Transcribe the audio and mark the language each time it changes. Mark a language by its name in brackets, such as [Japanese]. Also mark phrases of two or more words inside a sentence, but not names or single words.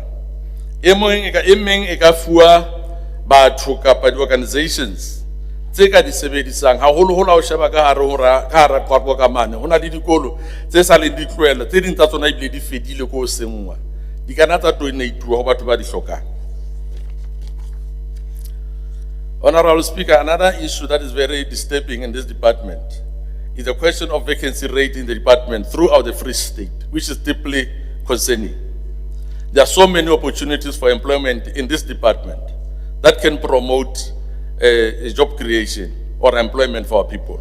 [Southern Sotho] E meng e ka fuwa batho kapa di-organizations tse ka di sebedisang haholoholo ha o sheba ka hara Qwaqwa ka mane ho na le dikolo tse sa leng di tlohela, tse ding tsa tsona ebile di fedile ko sengwa, di kana tsa donate-uwa ho batho ba di hlokang. [English] Honorable Speaker, another issue that is very disturbing in this department is the question of vacancy rate in the department throughout the Free State, which is deeply concerning. There are so many opportunities for employment in this department that can promote job creation or employment for our people.